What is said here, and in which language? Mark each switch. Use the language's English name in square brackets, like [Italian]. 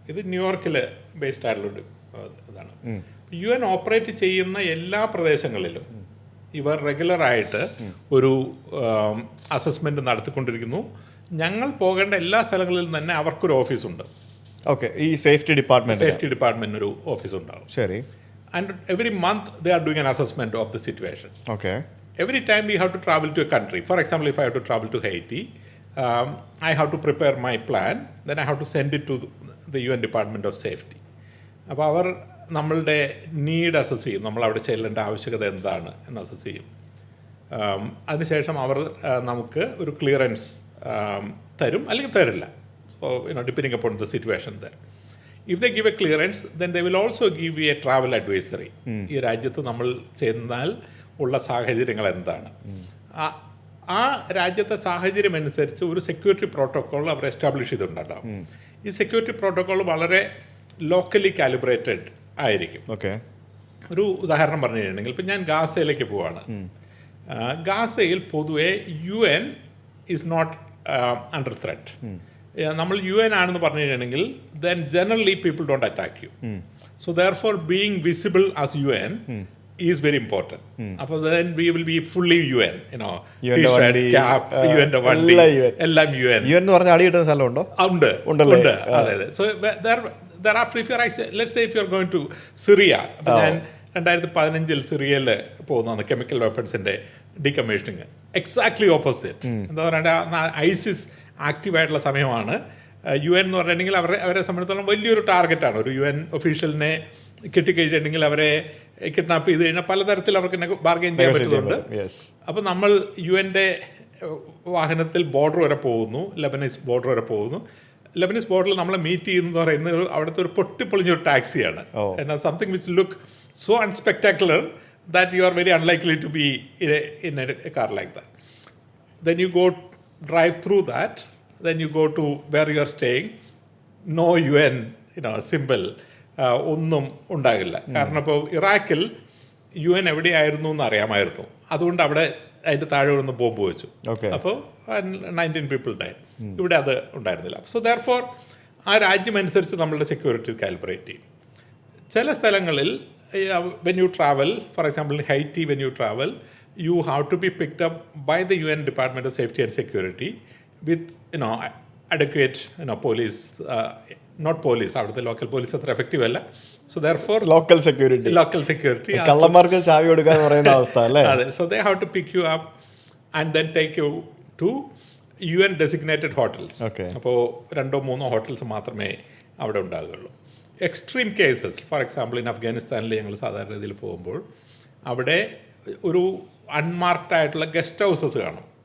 [Malayalam] ഇത് ന്യൂയോർക്കിൽ ബേസ്ഡ് ആയിട്ടുള്ളൊരു ഇതാണ്. UN ഓപ്പറേറ്റ് ചെയ്യുന്ന എല്ലാ പ്രദേശങ്ങളിലും ഇവർ റെഗുലറായിട്ട് ഒരു അസസ്മെൻറ്റ് നടത്തിക്കൊണ്ടിരിക്കുന്നു. ഞങ്ങൾ പോകേണ്ട എല്ലാ സ്ഥലങ്ങളിലും തന്നെ അവർക്കൊരു ഓഫീസുണ്ട്. ഓക്കെ, ഈ സേഫ്റ്റി ഡിപ്പാർട്ട്മെൻറ്റിന് ഒരു ഓഫീസ് ഉണ്ടാവും. ശരി. [English] And every month they are doing an assessment of the situation. Okay. Every time we have to travel to a country, for example, if I have to travel to Haiti, I have to prepare my plan, then I have to send it to the UN Department of Safety. [Malayalam] അപ്പോൾ അവർ നമ്മളുടെ need assess ചെയ്യും, നമ്മൾ അവിടെ ചെല്ലേണ്ട ആവശ്യകത എന്താണ് എന്ന് assess ചെയ്യും. അതിനുശേഷം അവർ നമുക്ക് ഒരു ക്ലിയറൻസ് തരും, അല്ലെങ്കിൽ തരില്ല. [English] So depending upon the situation there. If they give a clearance, then they will also give you a travel advisory. [Malayalam] ഈ രാജ്യത്ത് നമ്മൾ ചെന്നാൽ ഉള്ള സാഹചര്യങ്ങൾ എന്താണ്, ആ രാജ്യത്തെ സാഹചര്യം അനുസരിച്ച് ഒരു സെക്യൂരിറ്റി പ്രോട്ടോക്കോൾ അവർ എസ്റ്റാബ്ലിഷ് ചെയ്തിട്ടുണ്ടാകും. ഈ സെക്യൂരിറ്റി പ്രോട്ടോക്കോൾ വളരെ ലോക്കലി കാലിബ്രേറ്റഡ് ആയിരിക്കും. ഓക്കെ. ഒരു ഉദാഹരണം പറഞ്ഞു കഴിഞ്ഞിട്ടുണ്ടെങ്കിൽ, ഇപ്പം ഞാൻ ഗാസയിലേക്ക് പോവാണ്. ഗാസയിൽ പൊതുവെ [English] UN is not under threat. [Malayalam] നമ്മൾ UN ആണെന്ന് പറഞ്ഞു കഴിഞ്ഞിട്ടുണ്ടെങ്കിൽ [English] Then generally people don't attack you. So therefore being visible as UN is very important. അപ്പോൾ then we will be fully UN, t-shirt, cap, UN [Malayalam] വണ്ടി എല്ലാം [English] UN [Malayalam] എന്ന് പറഞ്ഞ അടി കിട്ടുന്ന സ്ഥലമുണ്ടോ? ഉണ്ടല്ലേ? അതെ. [English] so thereafter if you are, let's say if you are going to Syria, [Malayalam] അപ്പോൾ ഞാൻ 2015 സിറിയയിൽ പോകുന്നതാണ് കെമിക്കൽ വെപ്പൺസിൻ്റെ ഡീകമ്മീഷനിങ്. [English] Exactly opposite. [Malayalam] എന്താ പറയുക, ISIS ആക്റ്റീവായിട്ടുള്ള സമയമാണ്. UN എന്ന് പറഞ്ഞിട്ടുണ്ടെങ്കിൽ അവരെ സംബന്ധിച്ചിടത്തോളം വലിയൊരു ടാർഗറ്റാണ്. ഒരു UN ഒഫീഷ്യലിനെ കിട്ടിക്കഴിഞ്ഞിട്ടുണ്ടെങ്കിൽ അവരെ കിഡ്നാപ്പ് ചെയ്ത് കഴിഞ്ഞാൽ പലതരത്തിൽ അവർക്ക് ബാർഗെയിൻ ചെയ്യാൻ പറ്റുന്നുണ്ട്. അപ്പോൾ നമ്മൾ UN വാഹനത്തിൽ ബോർഡർ വരെ പോകുന്നു, ലെബനീസ് ബോർഡർ വരെ പോകുന്നു. ലെബനീസ് ബോർഡറിൽ നമ്മളെ മീറ്റ് ചെയ്യുന്നത് പറയുന്നത് അവിടുത്തെ ഒരു പൊട്ടിപ്പൊളിഞ്ഞൊരു ടാക്സിയാണ്. [English] Something which look so unspectacular that you are very unlikely to be in a car like that. Then you go drive through that, then you go to where you are staying, no UN symbol [Malayalam] ഒന്നും ഉണ്ടാകില്ല. കാരണം ഇപ്പോൾ ഇറാഖിൽ UN എവിടെയായിരുന്നു എന്ന് അറിയാമായിരുന്നു. അതുകൊണ്ട് അവിടെ അതിൻ്റെ താഴെ ഒന്ന് ബോംബ് വെച്ചു. [English] അപ്പോൾ 19 people died. [Malayalam] ഇവിടെ അത് ഉണ്ടായിരുന്നില്ല. [English] so therefore [Malayalam] ആ രാജ്യമനുസരിച്ച് നമ്മളുടെ സെക്യൂരിറ്റി കാലിബ്രേറ്റ് ചെയ്യും. ചില സ്ഥലങ്ങളിൽ [English] when you travel, for example in Haiti, when you travel, you have to be picked up by the UN Department of Safety and Security with adequate police, not police, [Malayalam] അവിടുത്തെ local police അത്ര effective അല്ല. [English] so therefore [Malayalam] local security കള്ളന്മാർക്ക് ചാവി കൊടുക്കാൻ പറയുന്ന അവസ്ഥ അല്ലേ? അതെ. [English] So they have to pick you up and then take you to UN designated hotels. [Malayalam] അപ്പോൾ 2-3 ഹോട്ടൽസ് മാത്രമേ അവിടെ ഉണ്ടാകുകയുള്ളൂ. [English] extreme cases, for example in [Malayalam] അഫ്ഗാനിസ്ഥാനിൽ ഞങ്ങൾ സാധാരണ രീതിയിൽ പോകുമ്പോൾ അവിടെ ഒരു അൺമാർക്ഡ് ആയിട്ടുള്ള ഗസ്റ്റ് ഹൗസസ് കാണും.